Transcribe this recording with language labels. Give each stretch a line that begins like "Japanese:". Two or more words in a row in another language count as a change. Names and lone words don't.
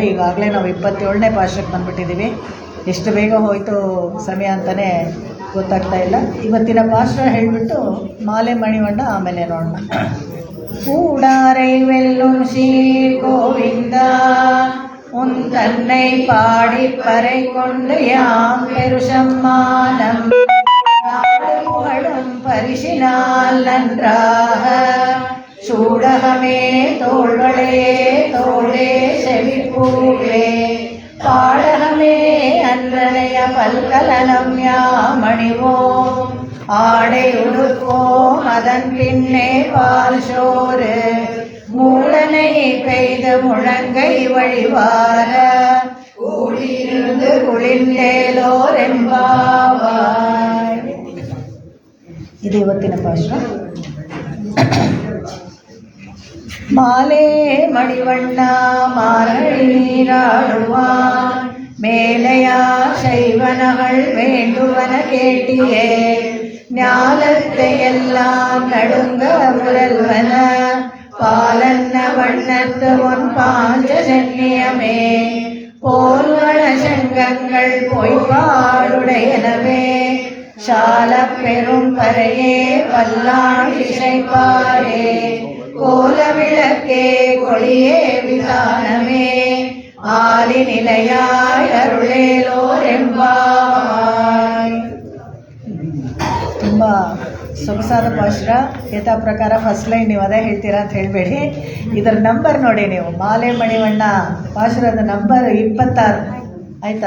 Kannada: ಈಗಾಗಲೇ ನಾವು 27ನೇ ಪಾಶಕ್ಕೆ ಬಂದುಬಿಟ್ಟಿದ್ದೀವಿ। ಎಷ್ಟು ಬೇಗ ಹೋಯಿತು ಸಮಯ ಅಂತಲೇ ಗೊತ್ತಾಗ್ತಾ ಇಲ್ಲ। ಇವತ್ತಿನ ಪಾಶ್ರ ಹೇಳಿಬಿಟ್ಟು ಮಾಲೆ ಮಣಿವಣ್ಣ ಆಮೇಲೆ ನೋಡೋಣ।
Tamil: கூடாரை வெல்லும் சீர் கோவிந்தா உன் தன்னை பாடி பறை கொண்டு யாம் பெருசம்மானம் புகழும் பரிசினால் நன்றாக சூடகமே தோள்வளையே தோளே செவிப்பூவே பாடகமே அன்றனைய பல்கலனம் யாமணிவோம் ஆடை உடுப்போம் அதன் பின்னே பால் சோறு மூடனை பெய்த முழங்கை வழிவார கூடியிருந்து குளிர்ந்தேலோர் ಎಂಬಾವಾಯ್.
Kannada: ಇದು ಇವತ್ತಿನ ಪಾಶ್ರ.
Tamil: மாலே மணிவண்ண மாரழி நீராடுவான் மேலையா சைவனகள் வேண்டுவன கேட்டியே ஞாலத்தை எல்லாம் நடுங்க முரல்வன பாலன்ன வண்ணத்து ஒன் பாஞ்சஜன்யமே போல்வன சங்கங்கள் பொய்பாடுடையனவே சால பெரும் பறையே பல்லாண்டு இசைப்பாரே கோல விளக்கே கொடியே விதானமே ஆலி நிலையாய் அருளேலோர் எம்பாவாய்.
Kannada: ತುಂಬ ಸೊಗಸಾದ ಪಾಶ್ರ. ಯಥಾ ಪ್ರಕಾರ
English: first line
Kannada: ನೀವು ಅದೇ ಹೇಳ್ತೀರಾ ಅಂತ ಹೇಳಬೇಡಿ. ಇದರ ನಂಬರ್ ನೋಡಿ ನೀವು, ಮಾಲೆ ಮಣಿವಣ್ಣ ಪಾಶ್ರದ ನಂಬರ್ 26 ಆಯಿತಾ.